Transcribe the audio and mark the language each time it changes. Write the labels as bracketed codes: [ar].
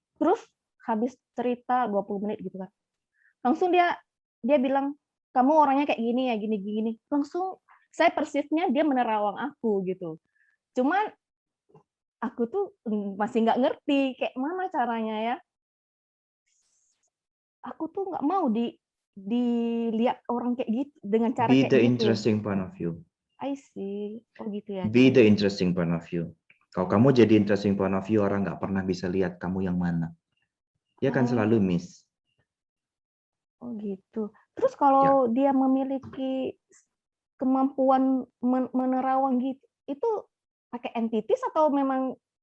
[id] Terus habis cerita 20 menit gitu kan. Langsung dia bilang, "Kamu orangnya kayak gini ya, gini. Langsung saya persisnya dia menerawang aku gitu. Cuman aku tuh masih nggak ngerti kayak mana caranya ya. Aku tuh nggak mau dilihat orang kayak gitu dengan cara [en] Be [id] kayak [en] the [id] gitu. [en] interesting point of view. I see. [id] Oh gitu ya. [en] Be the interesting point of view. [id] Kalau kamu jadi [en] interesting point of view, [id] orang nggak pernah bisa lihat kamu yang mana. Dia kan selalu miss. Oh gitu. Terus kalau dia memiliki kemampuan menerawang gitu, itu pakai entities atau memang?